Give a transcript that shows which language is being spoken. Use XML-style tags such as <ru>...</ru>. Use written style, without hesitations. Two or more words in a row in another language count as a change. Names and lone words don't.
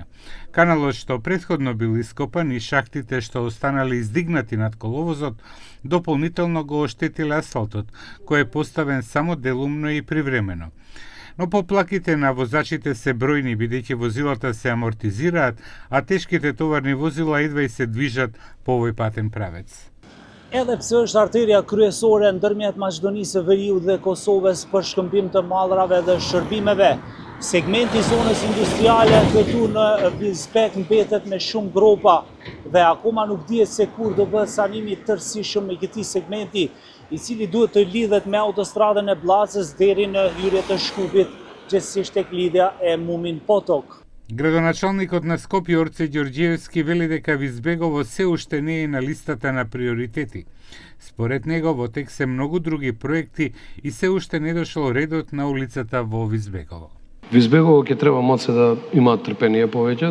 <mk>Каналот што претходно бил ископан и шахтите што останали издигнати над коловозот, дополнително го оштетиле асфалтот, кој е поставен само делумно и привремено. Но поплаките на возачите се бројни, бидејќи возилата се амортизираат, а тешките товарни возила едва и се движат по овој патен правец.</mk> <sq>Edhe pse është arterja kryesore ndërmjet Maqedonisë së Veriut dhe Kosovës për shkëmbim të mallrave dhe shërbimeve, segmenti zonës industriale këtu në Bizbek mbetet me shumë gropa dhe akoma nuk dihet se kur do bëhet sanimi tërësishëm i këtij segmenti, i cili duhet të lidhet me autostradën e Bllacës deri në hyrje të Shkupit, gjithsesi tek lidhja e Mumin Potok.</sq> <mk>Градоначалникот на Скопје Орце Ѓорѓиевски вели дека Визбегово се уште не е на листата на приоритети. Според него во тек се многу други проекти и се уште не дошол редот на улицата во Визбегово. Визбегово ќе треба малце да има трпение повеќе.</mk>